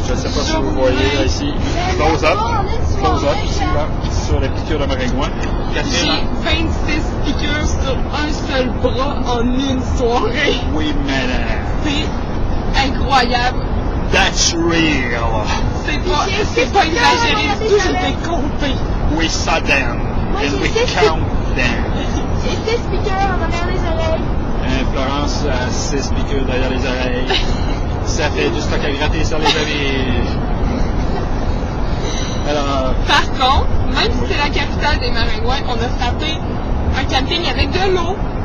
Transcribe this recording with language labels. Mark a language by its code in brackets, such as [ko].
[fr] Je ne sais pas si vous voyez là ici. [en] Close up, [fr] ici là, sur les piqûres de maringouin. Catherine. J'ai 26 piqûres sur un seul bras en une soirée. Oui, madame. C'est incroyable. [en] That's real. [fr] C'est pas exagéré du tout, je l'ai compté. [en] We saw them and we count them. [fr] Et 6 piqûres en derrière les oreilles. Florence a 6 piqûres derrière les oreilles. Ça fait du stock à gratter sur les amis. Alors, par contre, même si c'est la capitale des maringouins, on a frappé un camping avec de l'eau.